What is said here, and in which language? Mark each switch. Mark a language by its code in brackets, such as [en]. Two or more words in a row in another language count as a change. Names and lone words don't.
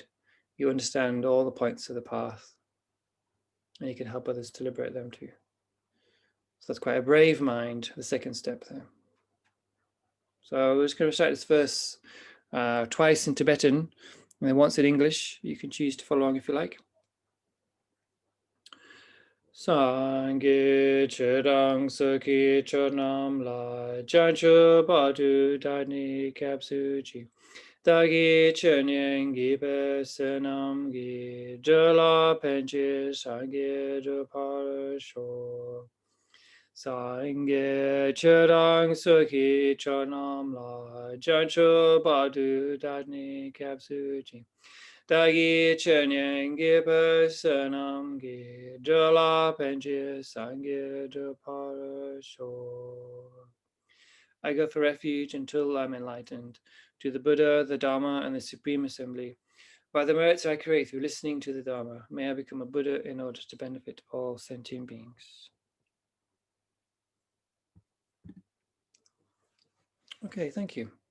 [en] You understand all the points of the path, and you can help others to liberate them too. that's quite a brave mind, the second step there. So we're just going to recite this verse twice in Tibetan, and then once in English. You can choose to follow along if you like. [bo] སངས་རྒྱས་ཆོས་དང་ཚོགས་ཀྱི་མཆོག་རྣམས་ལ། བྱང་ཆུབ་བར་དུ་བདག་ནི་སྐྱབས་སུ་མཆི བདག་གིས་ཉན་པའི་བསོད་ནམས་ཀྱིས། འགྲོ་ལ་ཕན་ཕྱིར་སངས་རྒྱས་འགྲུབ་པར་ཤོག། སངས་རྒྱས་ཆོས་དང་ཚོགས་ཀྱི་མཆོག་རྣམས་ལ། བྱང་ཆུབ་བར་དུ་བདག་ནི་སྐྱབས་སུ་མཆི། བདག་གིས་ཉན་པའི་བསོད་ནམས་ཀྱིས། འགྲོ་ལ་ཕན་ཕྱིར་སངས་རྒྱས་འགྲུབ་པར་ཤོག. [en] I go for refuge until I'm enlightened to the Buddha, the Dharma, and the Supreme Assembly. By the merits I create through listening to the Dharma, may I become a Buddha in order to benefit all sentient beings. Okay, thank you.